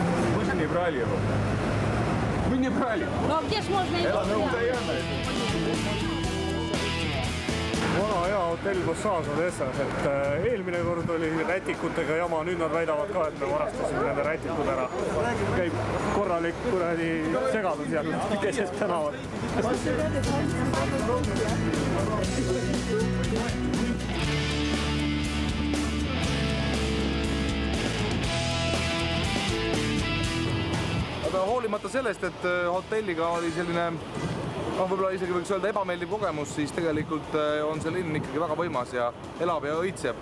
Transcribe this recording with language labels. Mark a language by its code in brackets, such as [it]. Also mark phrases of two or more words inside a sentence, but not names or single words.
[ru] Мы же не брали его. Мы не брали. Ну а где ж можно его взять? [et] Vana hea hotell Passage Odessas, et eelmine kord oli rätikutega jama, nüüd nad väidavad ka, et me varastasime nende rätikud ära. Käib korralik kuradi segadus seal keset tänavat. Aga hoolimata sellest, et hotelliga oli selline, võib-olla isegi võiks öelda ebameeldiv kogemus, siis tegelikult on see linn ikkagi väga võimas ja elab ja õitseb.